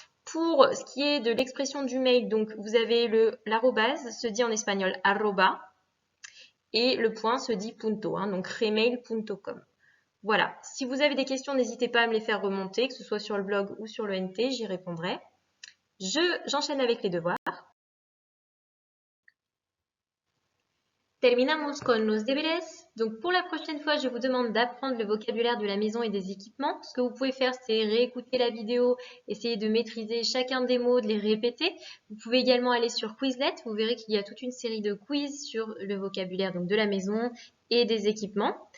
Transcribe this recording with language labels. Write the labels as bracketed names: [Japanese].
[French] Pour ce qui est de l'expression du mail, donc vous avez l'arrobase, se dit en espagnol arroba, et le point se dit punto, donc gmail.com. Voilà. Si vous avez des questions, n'hésitez pas à me les faire remonter, que ce soit sur le blog ou sur le NT, j'y répondrai. J'enchaîne avec les devoirs. [Spanish] Terminamos con los deberes. [French] Donc pour la prochaine fois, je vous demande d'apprendre le vocabulaire de la maison et des équipements. Ce que vous pouvez faire, c'est réécouter la vidéo, essayer de maîtriser chacun des mots, de les répéter. Vous pouvez également aller sur Quizlet. Vous verrez qu'il y a toute une série de quiz sur le vocabulaire donc, de la maison et des équipements.